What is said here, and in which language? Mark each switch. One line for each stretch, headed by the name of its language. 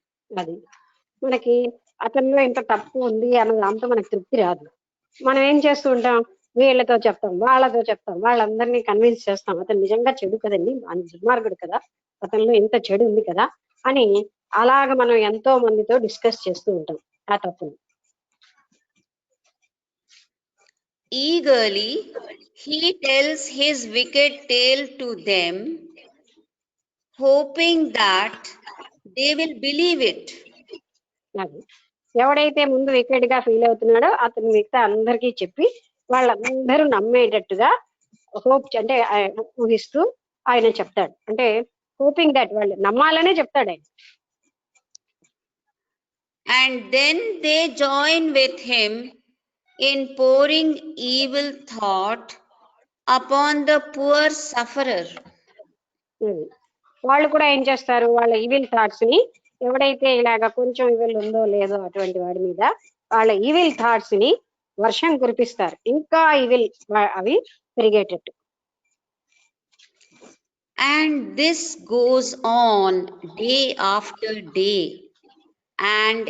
Telugu: అది మనకి అతనిలో ఇంత తప్పు ఉంది అన్న దాంతో మనకు తృప్తి రాదు. మనం ఏం చేస్తూ ఉంటాం, వీళ్ళతో చెప్తాం, వాళ్ళతో చెప్తాం, వాళ్ళందరినీ కన్విన్స్ చేస్తాం అతను నిజంగా చెడు కదండి, దుర్మార్గుడు కదా, అతనిలో ఇంత చెడు ఉంది కదా అని. అలాగ మనం ఎంతో మందితో డిస్కస్ చేస్తూ ఉంటాం ఆ తప్పుని.
English: Eagerly he tells his wicked tale to them, hoping that they will believe it.
Telugu: అది ఎవడైతే ముందు వికెట్ గా ఫీల్ అవుతున్నాడో అతను మిగతా అందరికీ చెప్పి వాళ్ళందరూ నమ్మేటట్టుగా హోప్, అంటే ఊహిస్తూ ఆయన చెప్తాడు. అంటే
English: hoping that
Telugu: వాళ్ళు నమ్మాలనే చెప్తాడు ఆయన.
English: And then they join with him in pouring evil thought upon the poor sufferer.
Telugu: వాళ్ళు కూడా ఏం చేస్తారు, వాళ్ళ ఈవిల్ థాట్స్ ని, ఎవడైతే ఇలాగ కొంచెం ఈవిల్ ఉందో లేదో అటువంటి వాడి మీద వాళ్ళ ఈవిల్ థాట్స్ ని వర్షం కురిపిస్తారు, ఇంకా ఈవిల్ అవి పెరిగేటట్టు.
English: And this goes on day after day and